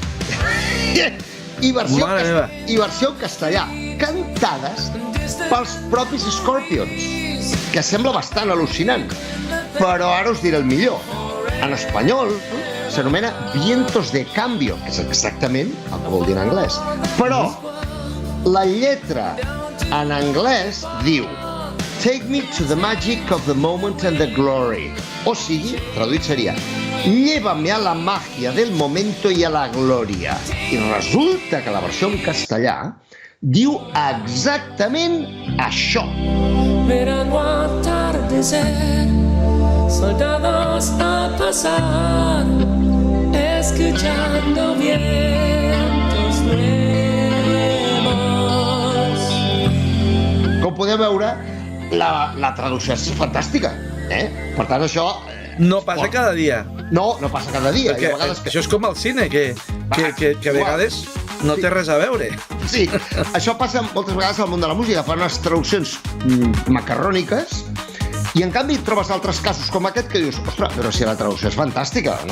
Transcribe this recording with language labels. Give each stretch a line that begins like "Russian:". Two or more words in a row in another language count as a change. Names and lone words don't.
Catalan: i versió en castellà, cantades pels propis Scorpions, que sembla bastant al·lucinant. Però ara us diré el millor. En espanyol s'anomena Vientos de Cambio, que és exactament el que vol dir en anglès. Però la lletra en anglès diu:
English: Take me to the magic of the moment and the glory.
Catalan: O sigui, traduït seria:
Spanish: llévame a la magia del momento y a la gloria.
Catalan: I resulta que la versió en castellà diu exactament això.
Spanish: Verano atardecer, soldados a pasar, escuchando vientos nuevos.
Catalan: Com podeu veure, la traducció és fantàstica, Per tant, això... No passa cada dia. No passa cada dia. Perquè això és com al cine, que a vegades no té res a veure. Sí, això passa moltes vegades al món de la música, fan unes traduccions macarròniques, i en canvi trobes altres casos com aquest que dius: ostres, però si la traducció és fantàstica, no?